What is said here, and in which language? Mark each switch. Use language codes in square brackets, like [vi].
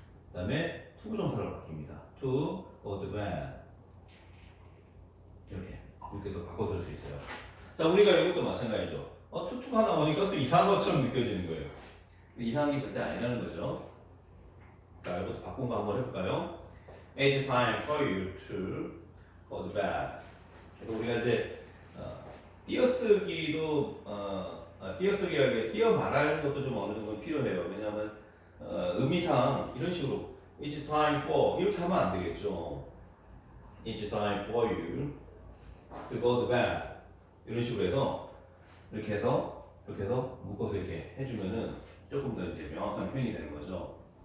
[ko] 그 다음에 투부정사를 바뀝니다. to, go to bed 이렇게도 바꿔 쓸 수 있어요. 자, 우리가 이것도 마찬가지죠. 투투가 나오니까 또 이상한 것처럼 느껴지는 거예요. 이상한 게 절대 아니라는 거죠. 자, 이것도 바꾼 거 한번 해볼까요? [en] It's time for you to go to bed. [ko] 그래서 우리가 이제 띄어쓰기도 띄어쓰기라기에 띄어 말하는 것도 좀 어느 정도 필요해요. 왜냐하면 의미상 이런 식으로 It's time for 이렇게 하면 안 되겠죠. It's time for you to go to bed 이런 식으로 해서 이렇게 해서 묶어서 이렇게 해주면은 조금 더 이제 명확한 표현이 되는 거죠.